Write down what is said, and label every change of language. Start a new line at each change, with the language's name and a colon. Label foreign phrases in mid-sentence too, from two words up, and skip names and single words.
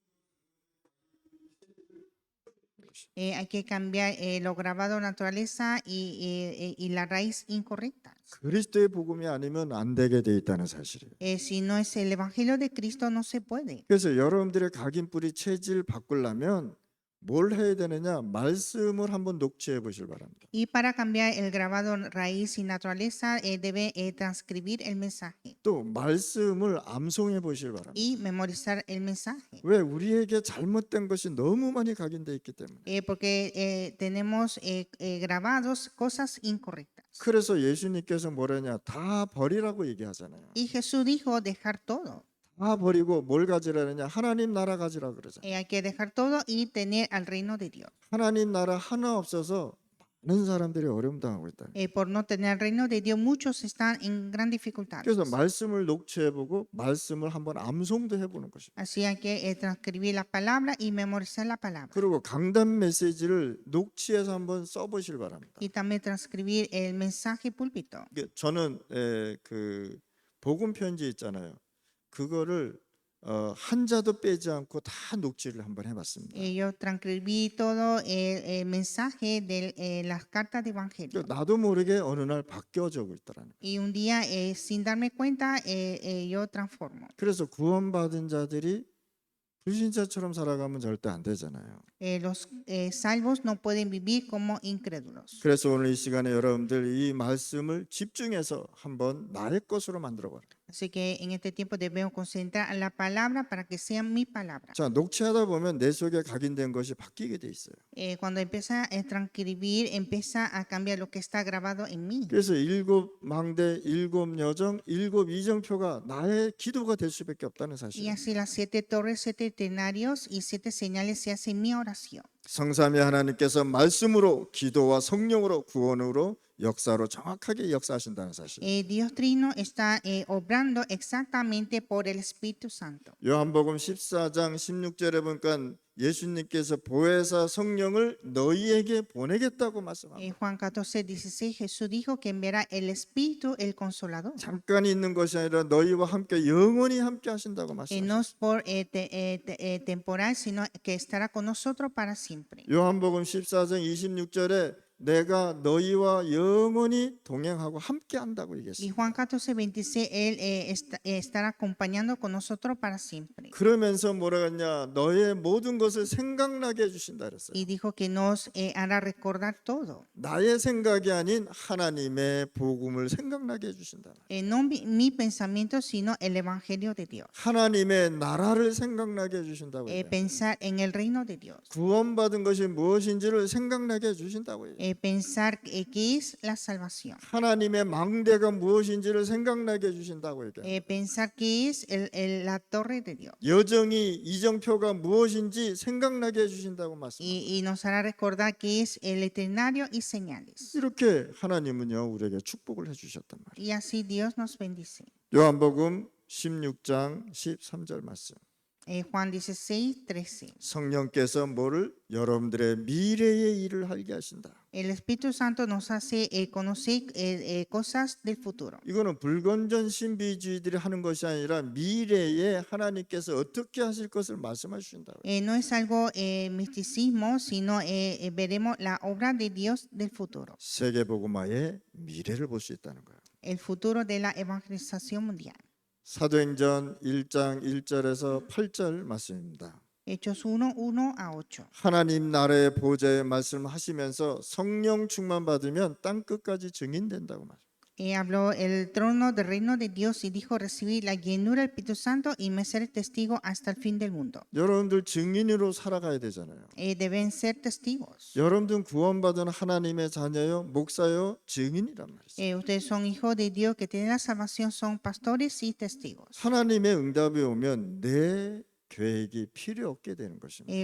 Spanish: Hay que cambiar lo grabado naturaleza y la raíz incorrecta.
Korean: 그리스도의 복음이 아니면 안 되게 돼 있다는 사실이에요.
Spanish: Si no es el evangelio de Cristo, no se puede.
Korean: 그래서 여러분들의 각인뿌리 체질 바꾸려면 뭘 해야 되느냐? 말씀을 한번 녹취해 보실 바랍니다.
Spanish: Y para cambiar el grabado raíz y naturaleza, debe transcribir el mensaje
Korean: 또 말씀을 암송해 보실 바랍니다.
Spanish: y memorizar el mensaje.
Korean: 왜? 우리에게 잘못된 것이 너무 많이 각인돼 있기 때문에.
Spanish: Porque tenemos grabados cosas incorrectas.
Korean: 그래서 예수님께서 뭐라냐? 다 버리라고 얘기하잖아요.
Spanish: Y Jesús dijo dejar todo.
Korean: 다 버리고 뭘 가지라느냐? 하나님 나라 가지라 그러잖아요.
Spanish: Hay que dejar todo y tener al reino de Dios.
Korean: 하나님 나라 하나 없어서 많은 사람들이 어려움 당하고 있다.
Spanish: Por no tener el reino de Dios, muchos están en gran dificultad.
Korean: 그래서 말씀을 녹취해보고 말씀을 한번 암송도 해보는 것입니다.
Spanish: Así hay que transcribir la palabra y memorizar la palabra.
Korean: 그리고 강단 메시지를 녹취해서 한번 써보실 바랍니다.
Spanish: Y también transcribir el mensaje púlpito.
Korean: 저는 그 복음 편지 있잖아요. 그거를 한자도 빼지 않고 다 녹취를 한번 해봤습니다.
Spanish: Yo transcribí todo el mensaje de las cartas de evangelio.
Korean: 나도 모르게 어느 날 바뀌어지고 있더라는 거예요.
Spanish: Y un día, sin darme cuenta, yo transformo.
Korean: 그래서 구원받은 자들이 불신자처럼 살아가면 절대 안 되잖아요.
Spanish: Los salvos no pueden vivir como incrédulos.
Korean: 그래서 오늘 이 시간에 여러분들 이 말씀을 집중해서 한번 나의 것으로 만들어 봐라.
Spanish: Así que en este tiempo debemos concentrar en la palabra para que sea mi palabra.
Korean: 자, 녹취하다 보면 내 속에 각인된 것이 바뀌게 돼 있어요.
Spanish: Cuando empieza a transcribir, empieza a cambiar lo que está grabado en mí.
Korean: 그래서 7망대, 7여정, 7이정표가 나의 기도가 될 수밖에 없다는
Spanish: Y
Korean: 사실이에요.
Spanish: así las 7 torres, 7 eternarios y 7 señales se hacen mi oración.
Korean: 성삼위 하나님께서 말씀으로 기도와 성령으로 구원으로 역사로 정확하게 역사하신다는 사실.
Spanish: Dios Trino está obrando exactamente por el Espíritu Santo.
Korean: 요한복음 14장 16절에 보니까 예수님께서 보혜사 성령을 너희에게 보내겠다고 말씀합니다.
Spanish: Juan 14:16 Jesús dijo que enviará el Espíritu, el Consolador.
Korean: 잠깐 있는 것이 아니라 너희와 함께 영원히 함께 하신다고 말씀합니다.
Spanish: No es por temporal, sino que estará con nosotros para siempre.
Korean: 요한복음 14장 26절에 내가 너희와 영원히 동행하고 함께 한다고
Spanish: Y
Korean: 얘기했습니다.
Spanish: Juan 14:26, Él estará acompañando con nosotros para siempre.
Korean: 그러면서 뭐라 했냐? 너의 모든 것을 생각나게 해주신다 그랬어요.
Spanish: Y dijo que nos hará recordar todo.
Korean: 나의 생각이 아닌 하나님의 복음을 생각나게 해주신다.
Spanish: No mi pensamiento, sino el Evangelio de Dios.
Korean: 하나님의 나라를 생각나게 해주신다고 얘기해요.
Spanish: Pensar en el reino de Dios.
Korean: 구원받은 것이 무엇인지를 생각나게 해주신다고 얘기해요.
Spanish: Pensar qué es la salvación.
Korean: 하나님의 망대가 무엇인지를 생각나게 해주신다고 얘기해요.
Spanish: Pensar qué es la torre de Dios.
Korean: 여정이 이정표가 무엇인지 생각나게 해주신다고 말씀합니다.
Spanish: Y nos hará recordar qué es el eternario y señales.
Korean: 이렇게 하나님은요 우리에게 축복을 해주셨단 말이에요.
Spanish: Y así Dios nos bendice.
Korean: 요한복음 16장 13절 말씀.
Spanish: Juan 16:13.
Korean: 성령께서 뭐를 여러분들의 미래의 일을 알게 하신다.
Spanish: El Espíritu Santo nos hace conocer cosas del futuro.
Korean: 이거는 불건전 신비주의들이 하는 것이 아니라 미래에 하나님께서 어떻게 하실 것을 말씀하신다.
Spanish: No es algo misticismo, sino veremos la obra de Dios del futuro.
Korean: 세계복음화의 미래를 볼 수 있다는 거예요.
Spanish: El futuro de la evangelización mundial.
Korean: 사도행전 1장 1절에서 8절 말씀입니다.
Spanish: Hechos 1:1-8.
Korean: 하나님 나라의 보좌의 말씀하시면서 성령 충만 받으면 땅 끝까지 증인된다고 말해요.
Spanish: Habló el trono del reino de Dios y dijo recibir la llenura del Espíritu Santo y me ser testigo hasta el fin del mundo.
Korean: 여러분들 증인으로 살아가야 되잖아요.
Spanish: Deben ser testigos.
Korean: 여러분들 구원받은 하나님의 자녀요, 목사요, 증인이란 말이죠.
Spanish: Ustedes son hijos de Dios que tienen la salvación, son pastores y testigos.
Korean: 하나님의 응답이 오면 내 계획이 필요 없게 되는 것입니다.